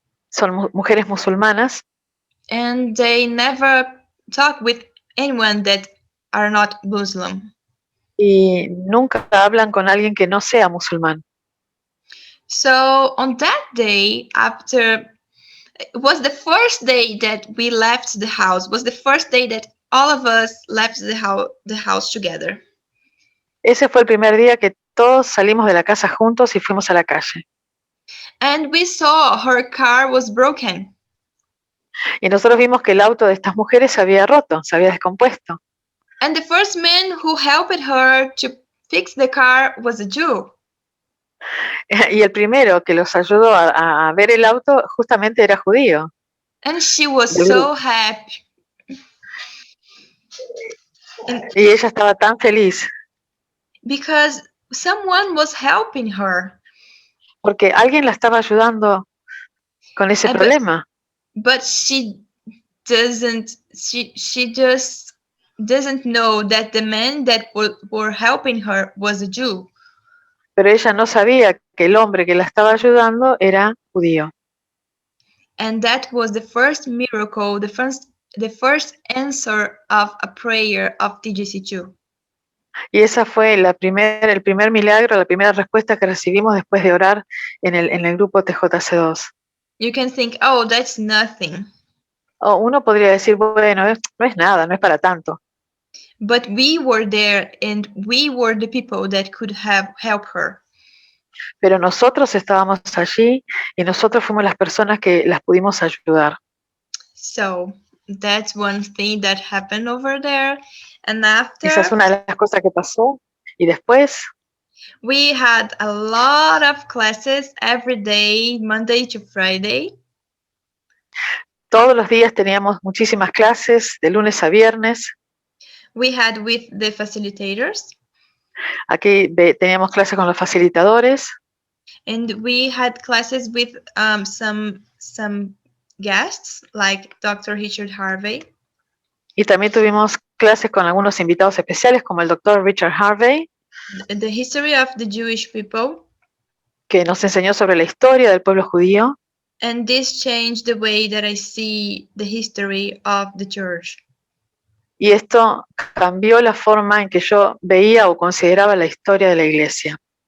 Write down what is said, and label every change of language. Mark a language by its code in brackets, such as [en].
[es] Son mujeres musulmanas [en] and they never talk with anyone that are not Muslim. [es] y nunca hablan con alguien que no sea musulmán. [en] So on that day, it was the first day that we left the house, was the first day that all of us left the house together. [es] Ese fue el primer día que todos salimos de la casa juntos y fuimos a la calle. [en] And we saw her car was broken. [es] Y nosotros vimos que el auto de estas mujeres se había roto, se había descompuesto. [en] And the first man who helped her to fix the car was a Jew. [es] Y el primero que los ayudó a ver el auto justamente era judío. [en] And she was so happy. [es] Y ella estaba tan feliz [en] Because someone was helping her. [es] porque alguien la estaba ayudando con ese problema. [en] But she just doesn't know that the man that were helping her was a Jew. [es] Pero ella no sabía que el hombre que la estaba ayudando era judío. [en] And that was the first miracle, the first answer of a prayer of TGC2. [es] Y esa fue el primer milagro, la primera respuesta que recibimos después de orar en el grupo TJC2. [en] You can think, oh, that's nothing. [es] O uno podría decir, bueno, no es nada, no es para tanto. [en] But we were there and we were the people that could have helped her. [es] Pero nosotros estábamos allí y nosotros fuimos las personas que las pudimos ayudar. [en] So that's one thing that happened over there. And after, [es] Esa es una de las cosas que pasó. Y después [en] we had a lot of classes every day, Monday to Friday. [es] todos los días teníamos muchísimas clases, de lunes a viernes. [en] We had with the facilitators. [es] Aquí teníamos clases con los facilitadores. [en] And we had classes with some guests like Dr. Richard Harvey. [es] Y también tuvimos clases con algunos invitados especiales como el Dr. Richard Harvey, [en] The history of the Jewish people. [es] que nos enseñó sobre la historia del pueblo judío. [en] And this changed the way that I see the history of the church. [es] Y esto cambió la forma en que yo veía o consideraba la historia de la iglesia.